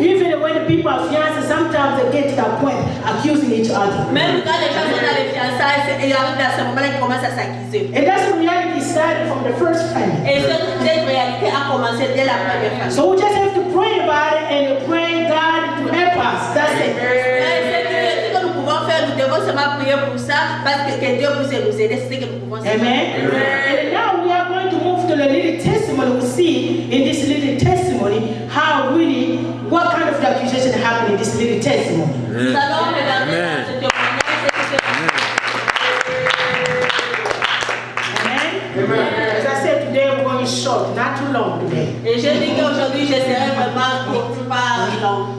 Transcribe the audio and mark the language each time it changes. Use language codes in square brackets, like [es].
[en] Even when the people are fiancés, sometimes they get to that point accusing each other. [fr] Même quand les gens sont dans les fiançailles, il arrive à ce moment-là, ils commencent à s'accuser. [en] And that's the reality started from the first family. [fr] Et cette réalité a commencé dès la première famille. [en] So we just have to pray about it and pray God to help us. That's it. [fr] Ce que nous pouvons faire, nous devons seulement prier pour ça parce que Dieu puisse nous aider. C'est ce que nous pouvons faire. Amen. [en] And now we are going to move to the little testimony. We see in this little testimony how really, what kind of accusation happened in this little testimony. [fr] Nous allons regarder dans ce témoignage. Amen. [en] As I said today, we're going short, not too long today. [fr] Et je dis qu'aujourd'hui, je serai vraiment pas long.